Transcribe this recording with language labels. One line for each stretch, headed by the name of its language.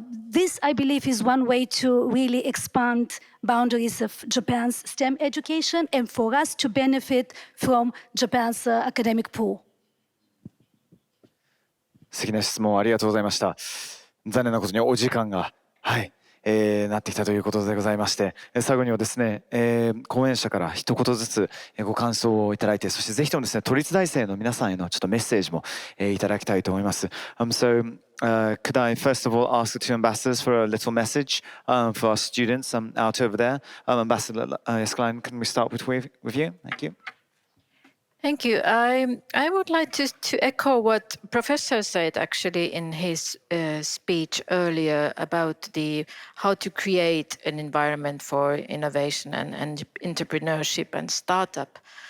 English: This, I believe, is one way to really expand boundaries of Japan's STEM education and for us to benefit from Japan's academic pool.
Japanese: 素敵な質問ありがとうございました。残念なことにお時間が、なってきたということでございまして、最後にはですね、講演者から一言ずつご感想をいただいて、そしてぜひともですね、都立大生の皆さんへのちょっとメッセージもいただきたいと思います。
English: Could I first of all ask the two ambassadors for a little message for our students out over there? Ambassador Yaskalainen, can we start with you? Thank you. Thank you. I would like to echo what Professor said actually in his speech earlier about how to create an environment for innovation and entrepreneurship and startup.